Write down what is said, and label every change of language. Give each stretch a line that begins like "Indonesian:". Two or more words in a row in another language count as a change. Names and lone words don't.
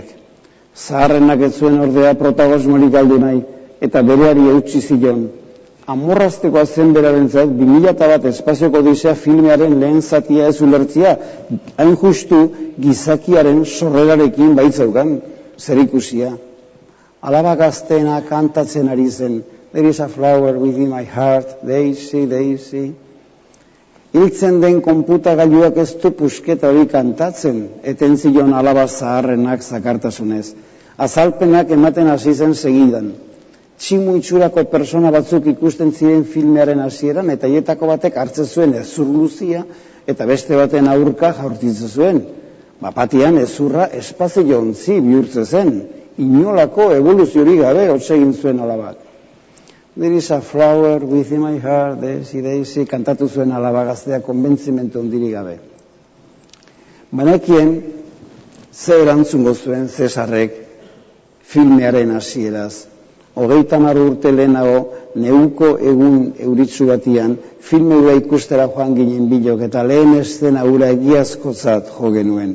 Basque: Zaharrenak ez zuen ordea protagonismorik galdu nahi, eta bereari eutsi zion. Amorraztekoa zen berarentzat 2001 espazioko Odisea filmearen lehen zatia ez ulertzia, hain justu gizakiaren sorrerarekin baitzaukan, zer ikusia. Alaba gazteena kantatzen ari zen,
English: there is a flower within my heart, Daisy, Daisy.
Basque: Hiltzen den konputagailuak ez du pusketa hori kantatzen, eten zion alaba zaharrenak zakartasunez. Azalpenak ematen hasi zen segidan. Tximu itxurako persona batzuk ikusten ziren filmearen hasieran eta hietako batek hartzen zuen ezur luzia eta beste baten aurka jaurtitzen zuen. Bapatian ezurra espazio ontzi bihurtze zen, inolako evoluziorik gabe hotz egin zuen alabak.
English: There is a flower within my heart, Daisy,
Basque: kantatu zuen alaba gaztea konbentzimentu ondirik gabe. Banekien, ze erantzungo zuen Cesarrek filmearen hasieraz. 30 urte lehenago, neuko egun euritsu batian, filme hura ikustera joan ginen bilok, eta lehen eszena hura egiazkotzat jo genuen.